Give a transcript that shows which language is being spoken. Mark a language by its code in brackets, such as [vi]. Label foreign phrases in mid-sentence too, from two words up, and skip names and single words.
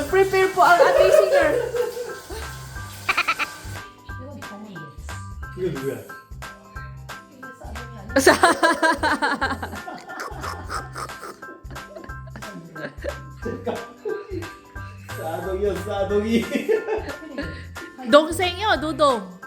[tl] nag-prepare po ang ating singer. [ko] 이거 누구야? [tl] Sa [ko] 싸동이야 싸동이. 동생이요, Dudong.